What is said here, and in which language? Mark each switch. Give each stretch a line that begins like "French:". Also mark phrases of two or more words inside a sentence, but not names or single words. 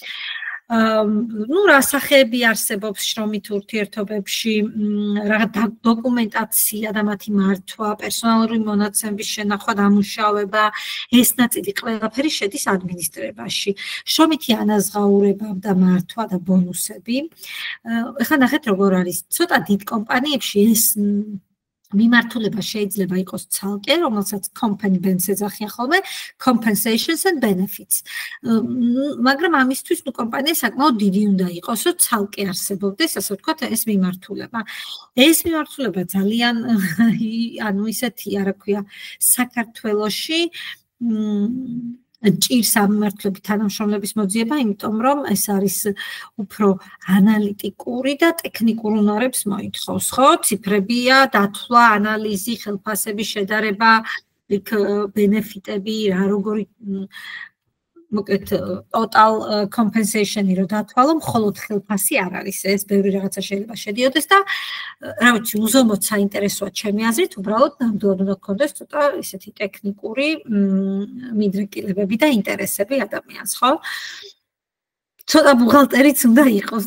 Georgian: რა სახეები არსებობს შრომით ურთიერთობებში, რა დოკუმენტაცია და მათი მართვა, პერსონალური მონაცემების შენახვა, დამუშავება, ეს ნაწილი ყველაფერი შედის ადმინისტრირებაში. შრომითი ანაზღაურება და მართვა და ბონუსები. ეხლა ნახეთ როგორ არის. ცოტა დიდ კომპანიებში ეს მიმართულება შეიძლება იყოს ცალკე, რომელსაც
English: company benefits
Georgian: ეძახიან ხოლმე,
English: compensations and benefits.
Georgian: მაგრამ ამისთვის კომპანია საკმაოდ დიდი უნდა იყოს, რომ ცალკე არსებობდეს, ასე ვთქვათ, ეს მიმართულება. ეს მიმართულება ძალიან ანუ ისეთია, რა ქვია, საქართველოში ჭირს ამ მიმართულებით თანამშრომლების მოძიება, იმიტომ რომ ეს არის უფრო ანალიტიკური და ტექნიკურ უნარებს მოითხოვს, ხო? ციფრებია, დათვლა, ანალიზი, ხელფასების შედარება, იქ ბენეფიტები, რა როგორი მოკლედ
English: total compensation-
Georgian: ი რო დათვალო, მხოლოდ ხელფასი არ არის, ეს ბევრი რაღაცა შეიძლება შედიოდეს და რა ვიცი, უზომოდ საინტერესოა ჩემი აზრით, უბრალოდ ნამდვილად უნდა გქონდეს ცოტა ისეთი ტექნიკური მიდრეკილებები და ინტერესები ადამიანს, ხო? ცოტა ბუღალტერიც უნდა იყოს.